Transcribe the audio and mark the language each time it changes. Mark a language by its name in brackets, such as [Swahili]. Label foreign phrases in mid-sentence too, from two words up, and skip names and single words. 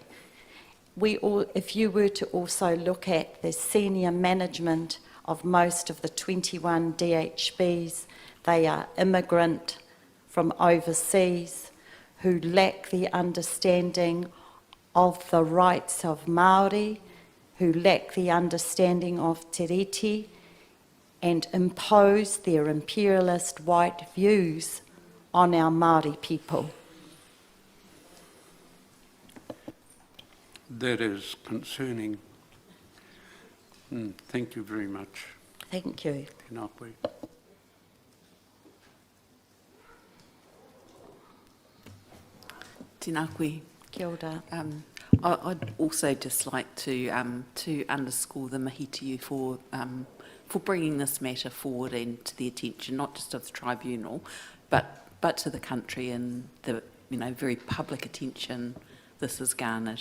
[English] If you were to also look at the senior management of most of the 21 DHBs, they are immigrant from overseas who lack the understanding of the rights of Māori, who lack the understanding of [Māori] te reti, [English] and impose their imperialist white views on our Māori people. That is concerning. Thank you very much. Thank you. [Māori] Tēnā koe. Tēnā koe. Kia ora. [English] I'd also just like to underscore the mahi to you for bringing this matter forward and to the attention not just of the tribunal, but to the country and the very public attention this has garnered.